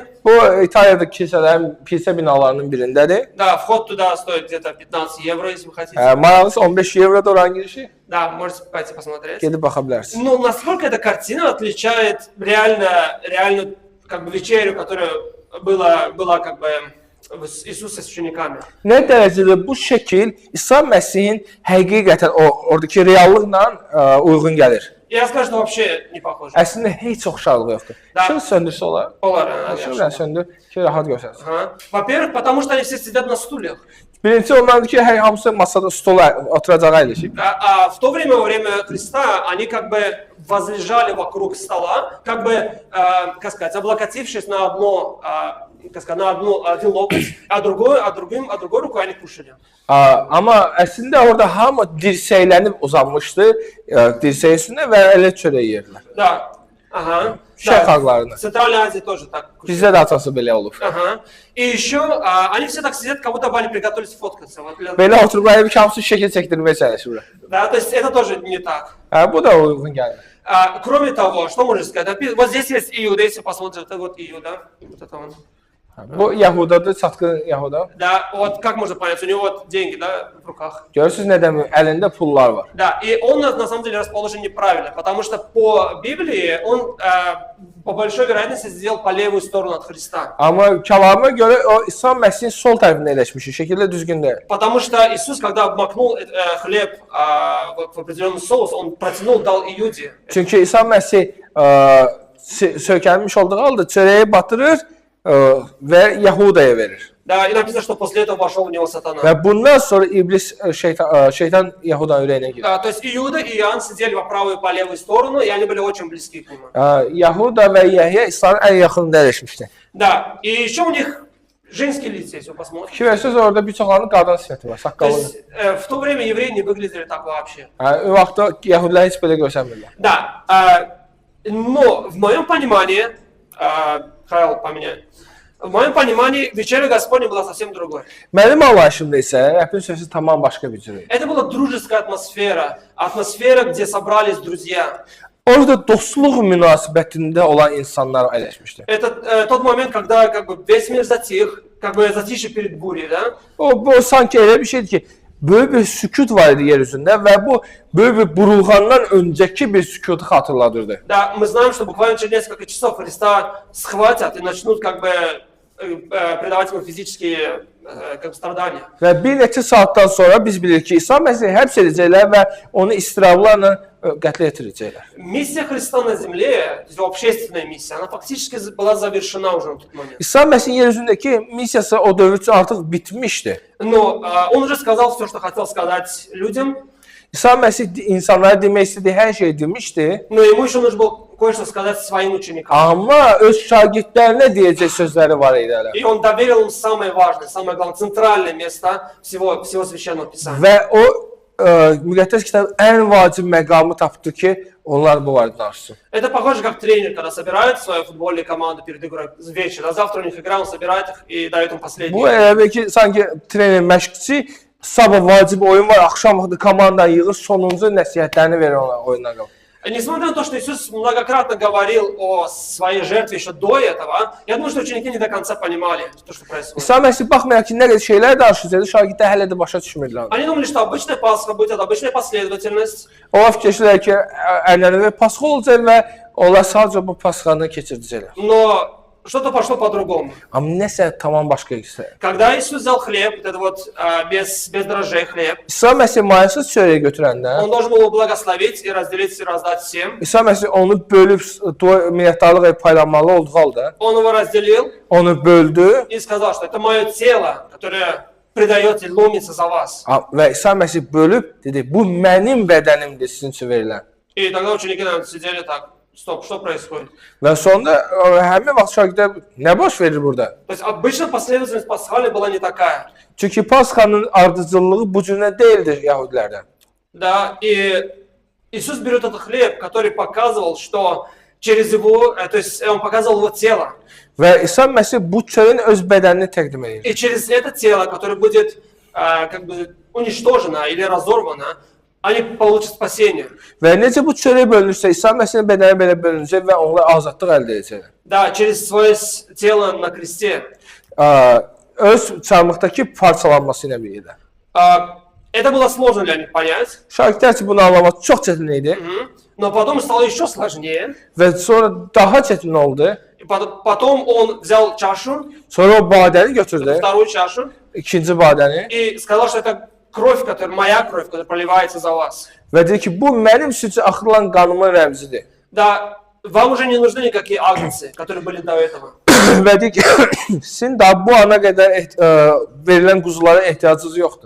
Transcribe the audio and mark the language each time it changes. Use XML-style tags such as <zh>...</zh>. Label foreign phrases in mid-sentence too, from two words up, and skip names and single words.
<az>Bu İtaliyadakı kilsə binalarının birindədir.</az> <ru>Да, вход туда стоит где-то 15 евро, если вы хотите.</ru> <az>Maraqlısı 15 evroda oran girişi.</az> <ru>Да, можете пойти посмотреть.</ru> <az>Gedib baxa bilərsiniz.</az> <ru>Ну, насколько эта картина отличает реально как бы вечерю, которая была как бы Иисуса с учениками.</ru> <az>Nə dərəcədə bu şəkil İsa Məsihin həqiqətən oradakı reallıqla uyğun gəlir.</az> <ru>Я скажу, что вообще не похоже.</ru> <az>Əslində heç oxşarlığı yoxdur. İşığı söndürsə olar. Olar. İşığı söndür ki, rahat görsənsin.</az> <ru>Во-первых, потому что они все sидят на стульях.</ru> <az>Birincisi onlardır ki, hər hamısı masada stola oturacağı əyləşib.</az> <ru>А в то время, во время Христа, они как бы возлежали вокруг стола, как бы, как сказать, облокотившись на одно, как сказать, на один локоть, а другой рукой они кушали.</ru> <az>Amma əslində orada hamı dirsəklənib uzanmışdı, dirsəyin üstündə və elə çörək yerdilər.</az> <ru>Да. Ага.</ru> <az>Şərq xalqlarına.</az> <ru>В Центральной Азии тоже так.</ru> <az>Bizdə də atası belə olub.</az> <ru>Ага. И еще они все так сидят, как будто бы они приготовились фоткаться. Вот,</ru> <az>Belə oturublar bir kamçı şəkil çəkdirməyə çalışırlar.</az> <ru>да, то есть это тоже не так.</ru> <az>Hə, bu da uyğun gəlir.</az> <ru>Кроме того, что можно сказать? Вот здесь есть Иуда, если посмотрите, это вот Иуда. Вот это он.</ru> <az>Bu Yahudadır, çatqın Yahuda.</az> <ru>Да, вот как можно понять, у него вот деньги, да, в rukах.</ru> <az>Görürsünüz nə demək, əlində pullar var.</az> <ru>Да, и он на самом деле расположен неправильно, потому что по Библии он по большой вероятности сделал по левую сторону от Христа.</ru> <az>Amma kəlama görə o İsa Məsihin sol tərəfində əyləşmiş, şəkildə düzgün deyil.</az> <ru>Потому что Иисус, когда обмакнул хлеб в определенный соус, он протянул, дал Иуде.</ru> <az>Çünki İsa Məsih sökəlmiş olduğu halda çörəyi batırır və Yahudaya verir.</az> <ru>Да, и написано, что после этого вошел в него сатана.</ru> <az>Və bundan sonra iblis şeytan Yahudanın ürəyinə girir.</az> <ru>Да, то есть Иуда и Иоанн сидели по правую и по левую сторону, и они были очень близки к нему.</ru> <az>Yahuda və Yəhya İsa'nın ən yaxınında əyləşmişdi.</az> <ru>Да, и еще у них женские лица, если вы посмотрите.</ru> <az>Şübhəsiz orada bir çoxlarının qadın sifəti var,</az> <ru>То</ru> <az>saqqalı.</az> <ru>есть в то время евреи не выглядели так вообще.</ru> <az>O vaxtda Yəhudilər heç belə görsənmirlər.</az> <ru>Да, но в моем понимании, Хавел поменяй, в моем понимании вечеря Господня была совсем другой.</ru> <az>Mənim anlayışımda isə Rəbbin sözü tamam başqa bir cür idi.</az> <ru>Это была дружеская атмосфера, атмосфера, где собрались друзья.</ru> <az>Orada dostluq münasibətində olan insanlar əyləşmişdi.</az> <ru>Это тот момент, когда как бы весь мир затих, как бы затишье перед бурей, да?</ru> <az>Bu sanki elə bir şeydir ki, böyük bir sükut var idi yer üzündə və bu böyük bir burulğandan öncəki bir sükutu xatırladırdı.</az> <ru>Да, мы знаем, что буквально через несколько часов Христа схватят и начнут как бы придавать ему физические как бы страдания.</ru> <az>Və bir neçə saatdan sonra biz bilirik ki, İsa Məsihi həbs edəcəklər və onu istirablarla qətlə yetirəcəklər.</az> <ru>Миссия Христа на земле, его общественная миссия, она фактически была завершена уже на тот момент.</ru> <az>İsa Məsihin yer üzündəki missiyası o dövr üçün artıq bitmişdi.</az> <ru>Но он уже сказал все, что хотел сказать людям,</ru> <az>İsa Məsih insanlara demək istədiyi hər şeyi demişdi.</az> <ru>но ему еще нужно было кое-что сказать своим ученикам.</ru> <az>Amma öz şagirdlərinə deyəcək sözləri var idi hələ.</az> <ru>И он доверил им самое важное, самое главное, центральное место всего Священного Писания.</ru> <az>Və o müqəddəs kitab ən vacib məqamı tapdı ki, onlar bu barədə danışsın.</az> <ru>Это похоже, как тренер, когда собирает свою футбольную команду перед игрой вечер, а завтра у них игра, он собирает их и дает им последний.</ru> <az>Bu elə bir ki, sanki trener, məşqçi sabah vacib oyun var, axşam vaxtı komandanı yığır, sonuncu nəsihətlərini verir ona oyuna qalıb.</az> <ru>Несмотря на то, что Иисус многократно говорил о своей жертве еще до этого, я думаю, что ученики не до конца понимали то, что происходит.</ru> <az>İsa Məsih baxmayaraq ki, nə qədər şeylər danışırdı, şagirdlər hələ də başa düşmürdülər.</az> <ru>Они думали, что обычная Пасха будет, обычная последовательность.</ru> <az>Onlar fikirləşdilər ki, ənənəvi Pasxa olacaq və onlar sadəcə bu Pasxanı keçirdəcəklər.</az> <ru>Но что-то пошло по-другому.</ru> <az>Amma nəsə tamam başqa isə.</az> <ru>Когда Иисус взял хлеб, вот это вот без дрожжей хлеб,</ru> <az>İsa Məsih mayasız çörəyi götürəndə,</az> <ru>он должен был его благословить и разделить и раздать всем.</ru> <az>İsa Məsih onu bölüb minnətdarlıq edib paylanmalı olduğu halda,</az> <ru>Он его разделил</ru> <az>onu böldü</az> <ru>и сказал, что это мое тело, которое предает и ломится за вас.</ru> <az>və İsa Məsih bölüb dedi, bu mənim bədənimdir sizin üçün verilən.</az> <ru>И тогда ученики, наверное, sидели так. Стоп, что происходит?</ru> <az>Və sonda həmin vaxt şagirdlər nə baş verir burada?</az> <ru>То есть обычно последовательность пасхали была не такая.</ru> <az>Çünki Pasxanın ardıcıllığı bu cürə deyildir Yahudilərdən.</az> <ru>Да, и Иисус берет этот хлеб, который показывал, что через его, то есть он показывал его тело.</ru> <az>Və İsa Məsih bu çörəyin öz bədənini təqdim edir.</az> <ru>И через это тело, которое будет как бы уничтожено или разорвано, они получат спасение.</ru> <az>Və necə bu çörək bölünürsə, İsa Məsihin bədəni belə bölünəcək və onlar azadlıq əldə edəcəklər.</az> <ru>Да, через свое тело на кресте.</ru> <az>Öz çarmıqdakı parçalanması ilə birlikdə.</az> <ru>Это было сложно для них понять.</ru> <az>Şagirdlər üçün bunu anlamaq çox çətin idi.</az> <ru>Но потом стало еще сложнее.</ru> <az>Və sonra daha çətin oldu.</az> <ru>И потом он взял чашу,</ru> <az>Sonra o badəni götürdü,</az> <ru>вторую чашу,</ru> <az>ikinci badəni</az> <ru>и сказал, что это кровь, которая, моя кровь, которая проливается за вас.</ru> <az>və dedi ki, bu mənim üçün axıdılan qanımın rəmzidir.</az> <ru>Да, вам уже не нужны никакие агнцы, которые были до этого.</ru> <az>Və deyir ki, sizin daha bu ana qədər verilən quzulara ehtiyacınız yoxdur.</az>